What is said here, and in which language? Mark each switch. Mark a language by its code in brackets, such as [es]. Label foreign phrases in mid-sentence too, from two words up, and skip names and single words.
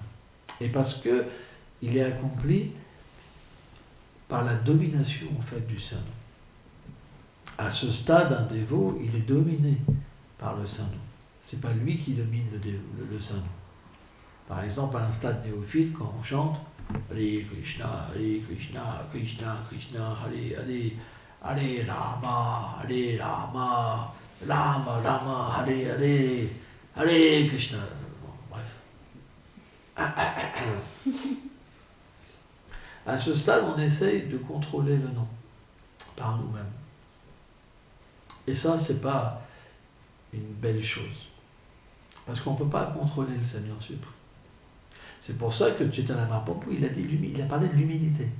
[fr] Et parce qu'il est accompli par la domination en fait du Saint-Nom. À ce stade, un dévot, il est dominé par le Saint-Nom. Ce n'est pas lui qui domine le Saint-Nom. Par exemple, à un stade néophyte, quand on chante [sa] हरे कृष्ण कृष्ण कृष्ण हरे हरे हरे राम राम राम हरे हरे हरे कृष्ण. [fr] Bon, bref. À ce stade, on essaye de contrôler le nom par nous-mêmes. Et ça, c'est pas une belle chose. Parce qu'on ne peut pas contrôler le Seigneur suprême. C'est pour ça que Chaitanya Mahaprabhu, il a parlé de l'humilité.